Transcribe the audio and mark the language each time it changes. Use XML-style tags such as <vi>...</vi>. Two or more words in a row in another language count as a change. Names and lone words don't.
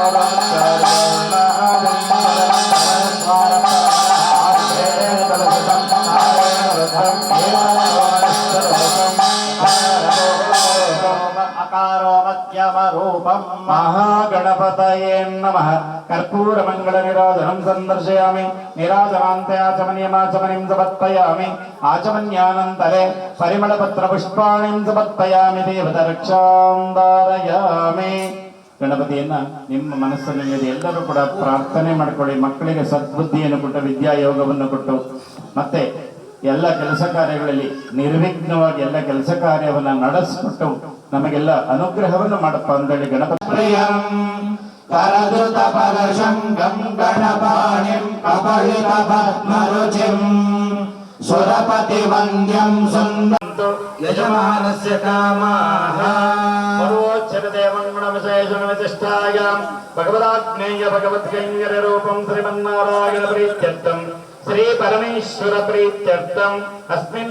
<sa>महागणपतये नमः कर्पूरमङ्गलनिराजनं सन्दर्शयामि निराजनान्ते आचमनीयमाचमनीं समर्पयामि आचमन्यानन्तरे परिमलपत्रपुष्पाणिं समर्पयामि देवतरक्षां धारयामि</sa> <kn>ಗಣಪತಿಯನ್ನ ನಿಮ್ಮ ಮನಸ್ಸಿನಲ್ಲಿ ಎಲ್ಲರೂ ಕೂಡ ಪ್ರಾರ್ಥನೆ ಮಾಡಿಕೊಳ್ಳಿ. ಮಕ್ಕಳಿಗೆ ಸದ್ಬುದ್ಧಿಯನ್ನು ಕೊಟ್ಟು ವಿದ್ಯಾಯೋಗವನ್ನು ಕೊಟ್ಟು ಮತ್ತೆ ಎಲ್ಲ ಕೆಲಸ ಕಾರ್ಯಗಳಲ್ಲಿ ನಿರ್ವಿಘ್ನವಾಗಿ ಎಲ್ಲ ಕೆಲಸ ಕಾರ್ಯವನ್ನು ನಡೆಸಿಕೊಟ್ಟು ನಮಗೆಲ್ಲ ಅನುಗ್ರಹವನ್ನು ಮಾಡಪ್ಪ ಅಂತೇಳಿ ಗಣಪತಿ</kn> <sa>करदुत परशंगं गणपाणिं कपलित पद्मरुचिं सुरपति वन्द्यं सुन्दं यजमानस्य कामाः सर्वोच्चदेवगुणविशेषणविशिष्टायां भगवदाग्नेय भगवत्कैङ्कर्यरूपं श्रीमन्नारायण प्रीत्यर्थं श्री परमेश्वर प्रीत्यर्थम् अस्मिन्</sa>